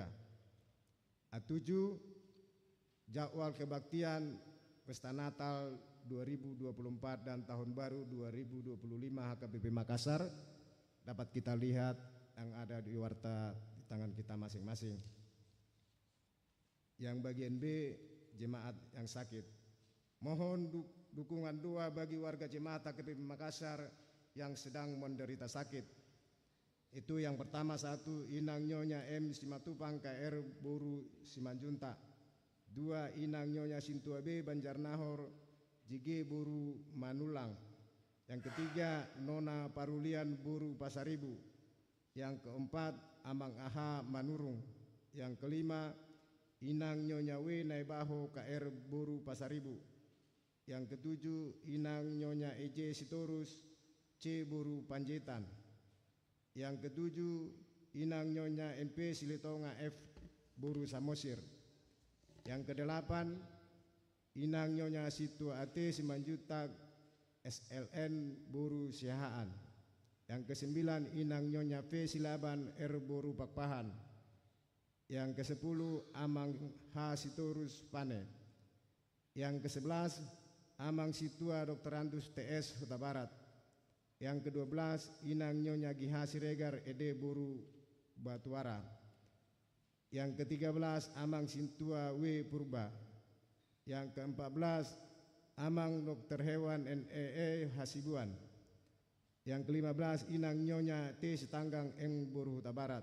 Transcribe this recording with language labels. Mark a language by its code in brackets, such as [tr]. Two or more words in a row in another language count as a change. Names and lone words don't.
[id] A7, jadwal kebaktian Pesta Natal 2024 dan Tahun Baru 2025 HKBP Makassar dapat kita lihat yang ada di warta di tangan kita masing-masing. Yang bagian B, jemaat yang sakit. Mohon dukungan doa bagi warga jemaat HKBP Makassar yang sedang menderita sakit. Itu yang pertama, 1, Inang Nyonya M. Simatupang KR Boru Simanjunta. 2, Inang Nyonya Sintua B. Banjarnahor JG Boru Manulang. Yang ketiga, Nona Parulian Boru Pasaribu. Yang keempat, Amang Aha Manurung. Yang kelima, Inang Nyonya W. Naibaho KR Boru Pasaribu. Yang ketujuh, Inang Nyonya EJ Sitorus C. Boru Panjaitan. Yang ketujuh, Inang Nyonya MP Silitonga F. Boru Samosir. Yang kedelapan, Inang Nyonya Situa AT Simanjuta SLN Boru Sihaan. Yang kesembilan, Inang Nyonya V Silaban R Boru Pakpahan. Yang kesepuluh, Amang H Sitorus Pane. Yang kesebelas, Amang Situa Dr. Andus TS Huta Barat. Yang ke-12, Inang Nyonya Giha Siregar ED Boru Batuara. Yang ke-13, Amang Sintua W Purba. Yang ke-14, Amang Dr. Hewan NEE Hasibuan. Yang ke-15, Inang Nyonya T Sitanggang Eng Boru Huta Barat.